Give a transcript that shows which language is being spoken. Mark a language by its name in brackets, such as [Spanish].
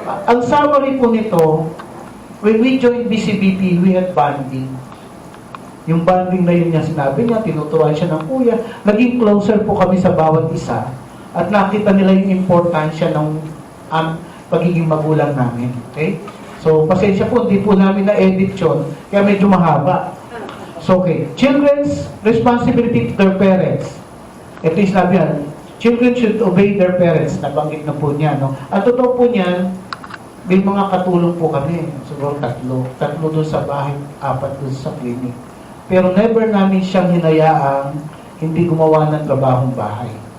[Filipino] Ang summary po nito, [English] when we joined BCBP, we had bonding. [Filipino] Yung bonding na yun niya sinabi niya, tinuturuan siya ng kuya. Naging closer po kami sa bawat isa. At nakita nila yung importansya ng pagiging magulang namin. Okay? So, pasensya po, hindi po namin na-edit yun, kaya medyo mahaba. So, okay. [English] Children's responsibility to their parents. [Filipino] Ito yung sinabi yan, [English] children should obey their parents. [Filipino] Nabanggit na po niya, no? At totoo po niyan, may mga katulong po kami. Siguro tatlo doon sa bahay, 4 doon sa clinic. Pero never namin siyang hinayaang hindi gumawa ng trabahong bahay.